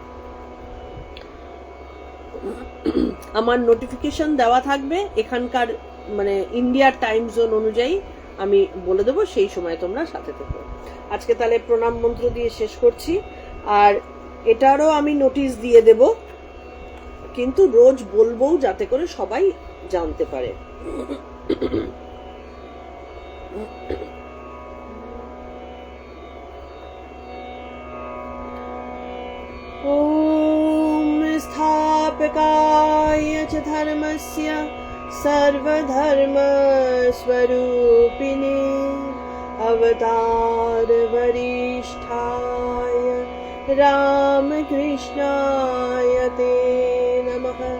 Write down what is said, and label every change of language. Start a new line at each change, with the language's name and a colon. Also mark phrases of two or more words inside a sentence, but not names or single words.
Bangla: আমার নোটিফিকেশন দেওয়া থাকবে এখানকার, মানে ইন্ডিয়ার
English: time zone
Bangla: অনুযায়ী আমি বলে দেবো, সেই সময় তোমরা সাথে থেকো। আজকে তাহলে প্রণাম মন্ত্র দিয়ে শেষ করছি, আর এটারও আমি নোটিশ দিয়ে দেব, কিন্তু রোজ বলবো যাতে করে সবাই জানতে পারে।
Sanskrit: ओम स्थापकाय च धर्मस्य सर्वधर्म स्वरूपिणे अवतार वरिष्ठाय रामकृष्णाय ते नमः।